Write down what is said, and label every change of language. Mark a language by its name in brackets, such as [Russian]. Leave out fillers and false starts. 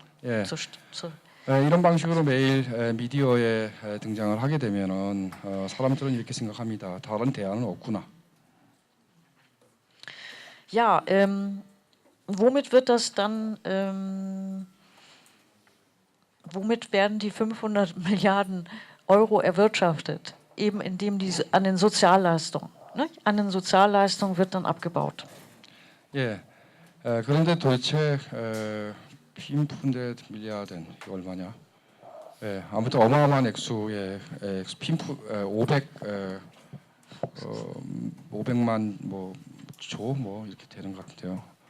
[Korean] 예. 이런 방식으로 매일 미디어에 등장을 하게 되면은 사람들은 이렇게 생각합니다. 다른 대안은 없구나. [German] Ja, womit wird das dann? Womit werden die 500 Milliarden Euro erwirtschaftet? Eben indem an den Sozialleistungen. Ne? An den Sozialleistungen wird dann abgebaut. [Korean] 예. 그런데 도대체 500 밀리아드는 얼마냐? 예, 아무튼 어마어마한 액수의 500만 조 이렇게 되는 것 같은데요.